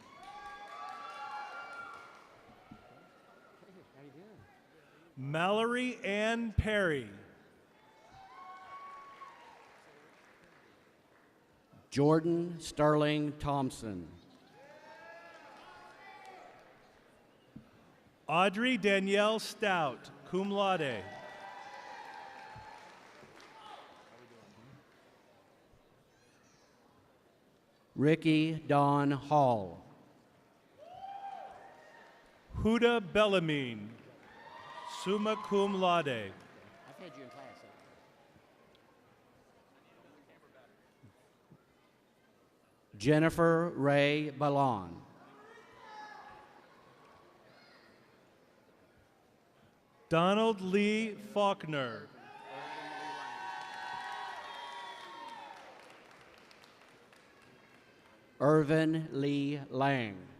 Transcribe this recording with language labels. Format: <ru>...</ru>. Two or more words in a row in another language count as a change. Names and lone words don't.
<en>Mallory Ann Perry. Jordan Sterling Thompson. Audrey Danielle Stout,</en> <la>cum laude.</la> <en>Ricky Dawn Hall. Huda Bellamine,</en> <la>summa cum laude.</la> <en>I've had you in class. Jennifer Ray Ballon. Donald Lee Faulkner. Irvin Lee Lang.</en>